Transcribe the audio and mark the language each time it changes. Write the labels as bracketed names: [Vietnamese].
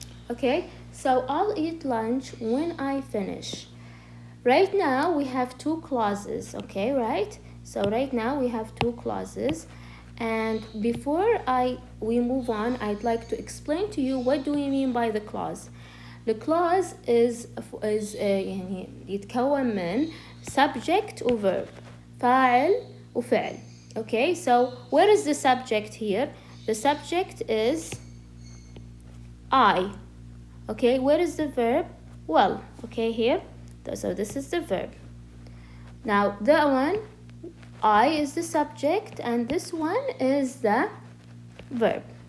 [English] okay, so I'll eat lunch when I finish. Right now we have two clauses. okay, right? So right now we have two clauses, and before we move on, I'd like to explain to you what do we mean by the clause. The clause is [Arabic] يعني يتكون من subject و verb، فاعل وفعل. [English] okay, so where is the subject here? The subject is I. okay, where is the verb? Well, okay, here, so this is the verb. Now that one, I is the subject and this one is the verb.